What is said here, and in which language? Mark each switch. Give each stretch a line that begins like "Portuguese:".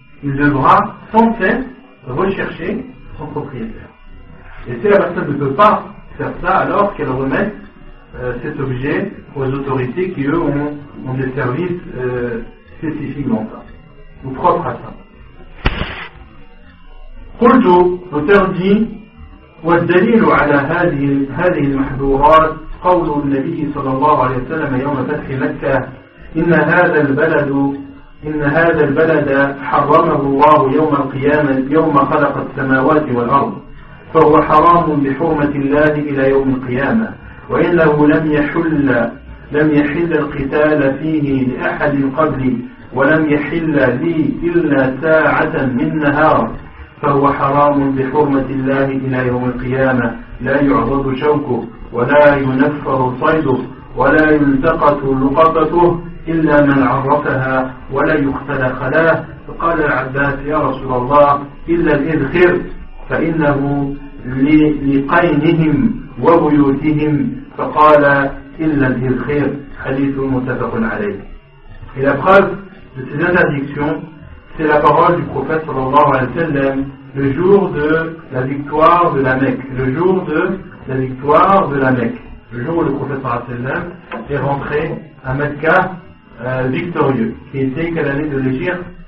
French: Il devra sans cesse rechercher son propriétaire. Et si la personne ne peut pas faire ça, alors qu'elle remette cet objet aux autorités qui, eux, ont des services spécifiques dans ça, ou propres à ça.
Arabic: قلت,
French: l'auteur dit,
Arabic: والدليل على هذه المحظورات قول النبي صلى الله عليه وسلم يوم فتح مكة إن هذا البلد إن هذا البلد حرمه الله يوم القيامة يوم خلق السماوات والأرض فهو حرام بحرمة الله إلى يوم القيامة وإنه لم يحل القتال فيه لأحد قبلي ولم يحل لي إلا ساعة من نهار فهو حرام بحرمة الله إلى يوم القيامة لا يعضد شوكه ولا ينفر صيده ولا يلتقط لقطته إلا من عرفها ولا يختل خلاه فقال العباس يا رسول الله إلا الإذخر فإنه لقينهم وبيوتهم فقال إلا الإذخر حديث متفق عليه.
French: Et la preuve de ces interdictions, c'est la parole du prophète sallallahu alayhi wa sallam le jour de la victoire de la Mecque, le jour où le prophète sallallahu alayhi wa sallam est rentré à Mecca victorieux, qui était quelle année de l'Hégire?